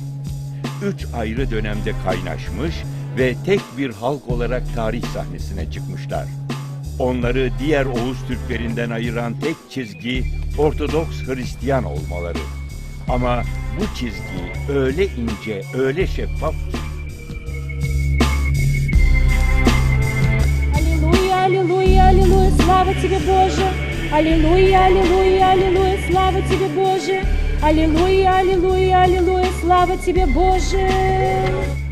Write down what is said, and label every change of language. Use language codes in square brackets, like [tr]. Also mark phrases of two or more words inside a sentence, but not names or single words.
[tr] 3 ayrı dönemde kaynaşmış ve tek bir halk olarak tarih sahnesine çıkmışlar. Onları diğer Oğuz Türklerinden ayıran tek çizgi Ortodoks Hristiyan olmaları. Ama bu çizgi öyle ince, öyle şeffaf ki. [ru] Аллилуйя, аллилуйя, аллилуйя, слава тебе, Боже! Аллилуйя, аллилуйя, аллилуйя, слава тебе, Боже! Аллилуйя, аллилуйя, аллилуйя, слава тебе, Боже!